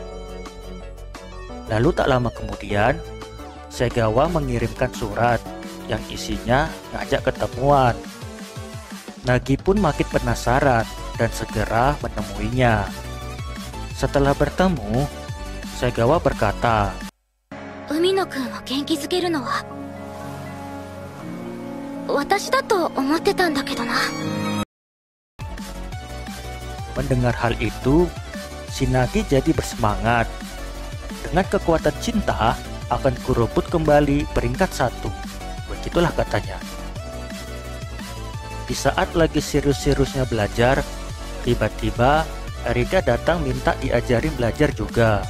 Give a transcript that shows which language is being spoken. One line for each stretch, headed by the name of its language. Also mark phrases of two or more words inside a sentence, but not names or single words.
Indonesian: Lalu tak lama kemudian, Segawa mengirimkan surat yang isinya ngajak ketemuan. Nagi pun makin penasaran dan segera menemuinya. Setelah bertemu, Segawa berkata,
Japanese: Umino-kunを元気づけるのは私だと思ってたんだけどな。
Indonesian: Mendengar hal itu, si Nagi jadi bersemangat. Dengan kekuatan cinta, akan kurebut kembali peringkat 1. Begitulah katanya. Di saat lagi serius-seriusnya belajar, tiba-tiba Erika datang minta diajarin belajar juga.